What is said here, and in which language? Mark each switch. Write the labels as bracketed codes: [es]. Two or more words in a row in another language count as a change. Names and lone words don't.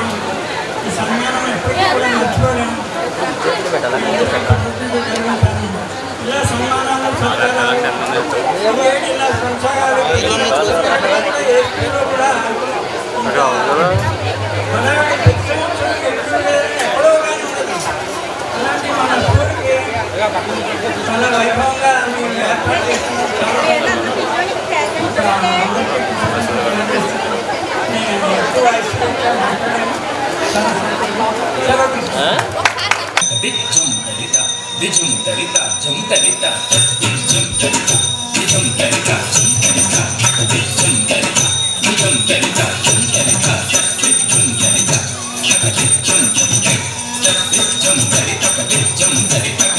[te] ఈ సన్మానం ఎప్పటికీ కూడా మర్చిపోలేము. ఇలా సన్మానాలు సత్కారాలు ఇలా కొనసాగాలి. కూడా ఎక్కడో కానీ ఉండదు. ఇలాంటి మన స్కూల్కి చాలా వైభవంగా ఏర్పాటు చేస్తున్నాం. Dijum tarita, jum tarita, dijum tarita, dijum tarita, jum tarita, dijum tarita, dijum tarita, jum tarita, dijum tarita, dijum tarita, dijum tarita, dijum tarita,